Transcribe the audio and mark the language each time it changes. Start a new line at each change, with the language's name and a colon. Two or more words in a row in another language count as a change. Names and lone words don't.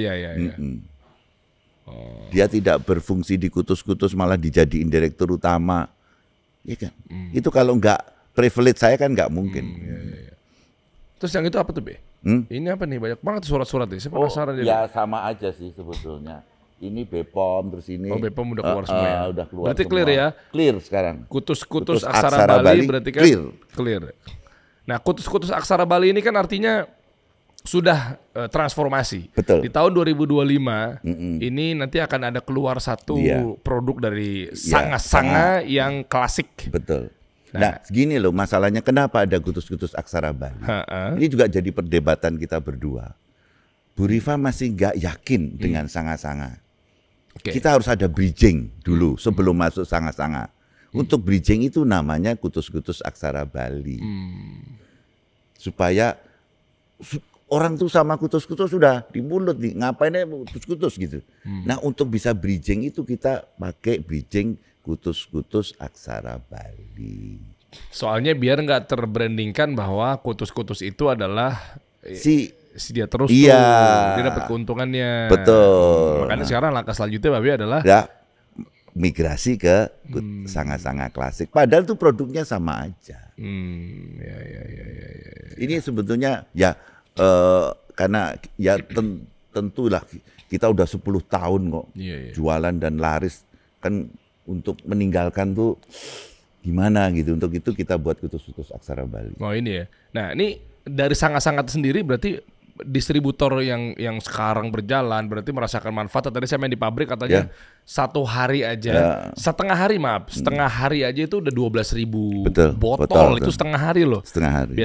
Indonesian: Dia tidak berfungsi di Kutus-Kutus, malah dijadiin direktur utama, ya kan? Itu kalau enggak privilege saya kan enggak mungkin. Terus yang itu apa tuh, Be? Ini apa nih? Banyak banget surat-surat nih. Saya penasaran ya sama aja sih sebetulnya. Ini BPOM, terus ini BPOM udah keluar semua ya? Udah keluar berarti semua. clear ya? Clear sekarang. Kutus-kutus aksara Bali berarti kan clear. Nah, kutus-kutus aksara Bali ini kan artinya sudah transformasi. Betul. Di tahun 2025 ini nanti akan ada keluar satu produk dari sanga-sanga yang klasik. Betul. Nah, gini loh masalahnya, kenapa ada kutus-kutus aksara Bali? Ini juga jadi perdebatan kita berdua. Bu Rifa masih nggak yakin dengan sanga-sanga. Kita harus ada bridging dulu sebelum masuk sanga-sanga. Untuk bridging itu namanya kutus-kutus aksara Bali. Supaya orang tuh sama kutus-kutus sudah di mulut nih, ngapainnya kutus-kutus gitu. Nah, untuk bisa bridging itu kita pakai bridging kutus-kutus aksara Bali. Soalnya biar nggak terbrandingkan bahwa kutus-kutus itu adalah si dia terus tuh, dia dapat keuntungannya. Betul. Makanya sekarang langkah selanjutnya Babe adalah migrasi ke sanga-sanga klasik. Padahal tuh produknya sama aja. Ini sebetulnya karena tentulah kita udah 10 tahun kok jualan dan laris, kan untuk meninggalkan tuh gimana gitu. Untuk itu kita buat kutus-kutus aksara Bali. Oh ini ya. Nah ini dari sanga-sanga sendiri berarti distributor yang sekarang berjalan berarti merasakan manfaat. Tadi saya main di pabrik katanya satu hari aja, setengah hari aja itu udah 12.000 botol. Itu setengah hari loh. Setengah hari.